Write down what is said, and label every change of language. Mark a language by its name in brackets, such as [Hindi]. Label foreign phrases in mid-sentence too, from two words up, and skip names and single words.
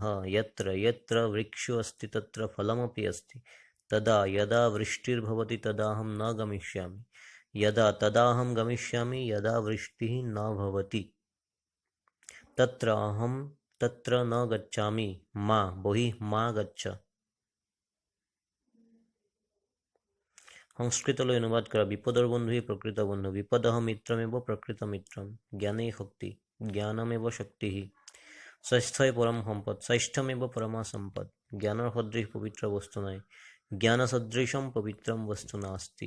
[Sanskrit] यत्र यत्र वृक्षो अस्ति तत्र फलमपि अस्ति। तदा यदा वृष्टिर्भवति तदाहं न गमिष्यामि। यदा तदाहं गमिष्यामि यदा वृष्टिः न भवति। तत्र अहं तत्र न गच्छामि। मा बहिः मा गच्छ। [Assamese] সংস্কৃতলৈ অনুবাদ কৰা। বিপদৰ বন্ধুই প্ৰকৃত বন্ধু। [Sanskrit] বিপদঃ মিত্ৰমেৱ প্ৰকৃত মিত্ৰম। [Assamese] জ্ঞানেই শক্তি [Sanskrit] জ্ঞানমেৱ শক্তিঃ। [Assamese] স্বাস্থ্যই পৰম সম্পদ [Sanskrit] স্বাস্থ্যমেৱ পৰমা সম্পদ। [Assamese] জ্ঞানৰ সদৃশ পবিত্ৰ বস্তু নাই। [Sanskrit] জ্ঞান সদৃশম পবিত্ৰম বস্তু নাস্তি।